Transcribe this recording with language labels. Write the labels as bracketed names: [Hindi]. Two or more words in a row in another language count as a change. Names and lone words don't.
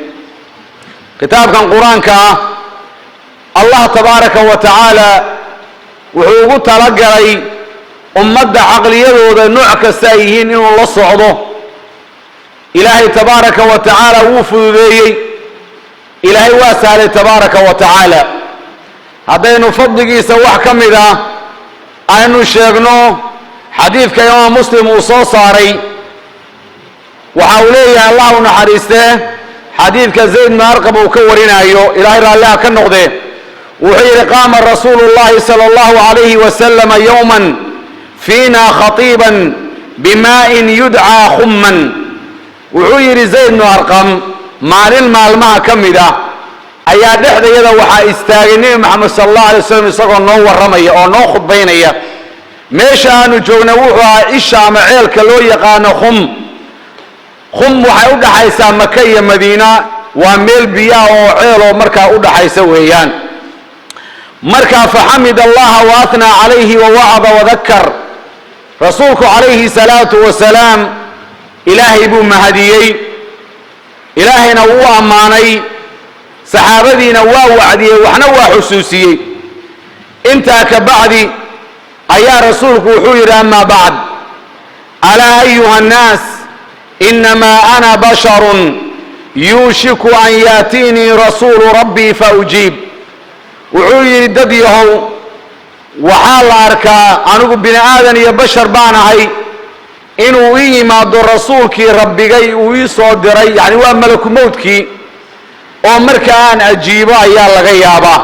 [Somali] kitaabkan quraanka Allah [Arabic] تبارك وتعالى [Somali] wuxuu ugu talagalay ummadda aqliyadooda nooc kasta ay yihiin inuu la socdo ilaahay [Arabic] تبارك وتعالى [Somali] wuu fududeeyay ilaahay waa saaray [Arabic] تبارك وتعالى [Somali] hadaynu fadligiisa wax kamid ah aynu sheegno xadiidka imaam muslim uu soo saaray waxa uu leeyahay Allah u naxariiste xadiidka zayd bin arqam uu ka warinayo ilaahay raalliha ka noqde wuxuu yiri [Arabic] قام رسول الله صلى الله عليه وسلم يوما فينا خطيبا بماء يدعى خما [Somali] wuxuu yiri zayd bin arqam maalin maalmaha kamida ayaa dhexdeeda waxa istaagay nabi maxamed [Arabic] صلى الله عليه وسلم [Somali] isagoo noo waramaya oo noo khudbaynaya meesha aanu joogna wuxuu ahaa isha ama ceelka loo yaqaan khum waxay u dhaxaysaa Makka iyo Madiina waa meel biyo oo ceel oo markaa u dhaxaysa weeyaan marka [Arabic] فحمد الله وأثنى عليه و ووعظ وذكر [Somali] rasuulku [Arabic] عليه الصلاة والسلام [Somali] ilaahi buu mahadiyay ilaahina wuu amaanay saxaabadiina waa wacdiyay waxna waa xusuusiyay inta ka bacdi ayaa rasuulku wuxuu yiri [Arabic] أما بعد ألا أيها الناس إنما أنا بشر يوشك أن يأتي رسول ربي فأجيب [Somali] wuxuu yiri dad yahow waxa la arkaa anigu bini aadan iyo bashar baan ahay inuu ii yimaado rasuulkii rabbigay uu ii soo diray, yani waa malaku mowdkii, oo marka aan ajiibo ayaa laga yaabaa.